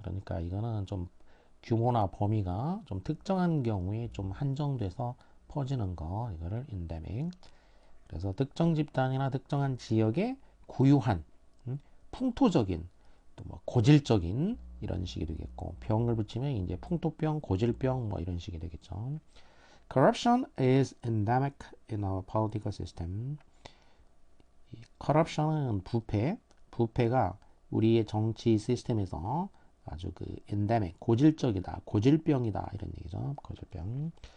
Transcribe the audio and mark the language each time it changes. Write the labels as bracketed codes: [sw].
[ko] 그러니까 이거는 좀 규모나 범위가 좀 특정한 경우에 좀 한정돼서 퍼지는 거 이거를 인데믹. 그래서 특정 집단이나 특정한 지역에 고유한 풍토적인 또 뭐 고질적인 이런 식이 되겠고 병을 붙이면 이제 풍토병, 고질병 뭐 이런 식이 되겠죠. [en] Corruption is endemic in our political system. [ko] corruption은 부패가 우리의 정치 시스템에서 아주 그 endemic, 고질적이다, 고질병이다 이런 얘기죠. 고질병.